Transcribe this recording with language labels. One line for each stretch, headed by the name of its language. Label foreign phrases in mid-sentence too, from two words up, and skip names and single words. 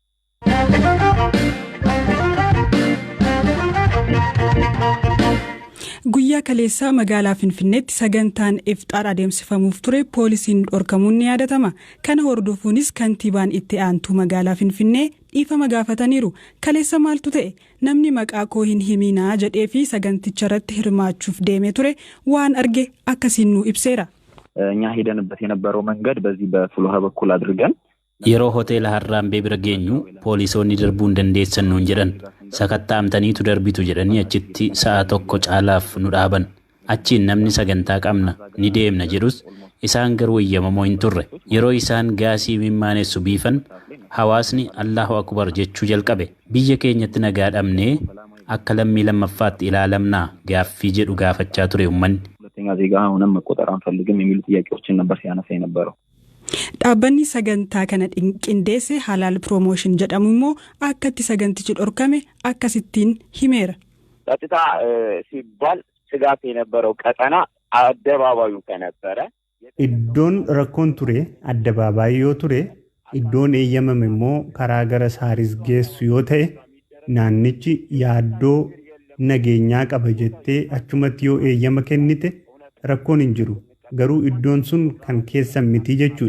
Oromo: Guyyaa kaleessaa magaalaa Finfinneetti sagantaan ifxaar adeemsifamuuf ture poolisiin dhorkamuun ni yaadatama. Kana hordofuunis kantiibaan itti aantuu magaalaa Finfinnee dhifama gaafataniiru. Kaleessa maaltu ta'e? Namni maqaa koo hin himinaa jedhee fi saganticharratti hirmaachuuf deemee ture waan arge akkasiin nu ibseera.
Amharic: እኛ ሄደንበት የነበረው መንገድ በዚህ በፍሎሃ በኩል አድርገን
Oromo: yeroo hoteela Harraambee bira geenyu poolisoonni darbuu hin dandeessan nuun jedhan sakattaamtaniitu darbitu jedhanii achitti sa'a tokko caalaaf nu dhaaban Achiin namni sagantaa qabna ni deemna jedhus isaan garuu eeyyamamoo hin turre. Yeroo isaan gaasii mimmaanessu biifan hawaasni
Arabic: الله أكبر
Oromo: jechuu jalqabe. Biyya keenyatti nagaa dhabnee akka lammii lammaffaatti ilaalamnaa gaaffii jedhu gaafachaa ture uummanni. Dhaabbanni sagantaa kana qindeesse halaal piroomooshin jedhamu immoo akkatti sagantichi dhorkame akkasittiin himeera.
Amharic: ጸጥታ ሲባል ስጋት የነበረው ቀጠና አደባባዩ ከነበረ
Oromo: iddoon rakkoon ture addabaabaayii yoo ture iddoon eeyyamame immoo karaa gara saaris geessu yoo ta'e naannichi yaaddoo nageenyaa qaba jettee achumatti yoo eeyyama kennite rakkoon hin jiru garuu iddoon sun kan keessan miti jechuudha.